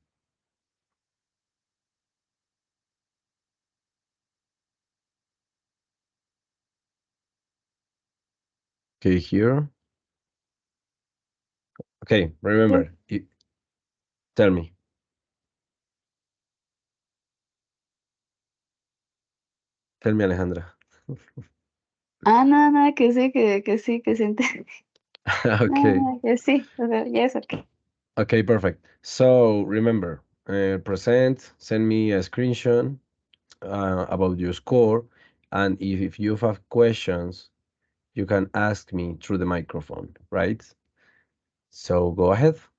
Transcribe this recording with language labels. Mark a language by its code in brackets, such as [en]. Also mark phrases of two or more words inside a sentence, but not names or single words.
[en] Okay, here. Okay, Yes. remember, tell me. Tell me, Alejandra. [es] Ah, no, no, que sí, que sí. No, [en] Okay. [es] no, que sí. [en] Okay, yes, okay. Okay, perfect. So remember, present, send me a screenshot about your score, and if you have questions, you can ask me through the microphone, right? So go ahead.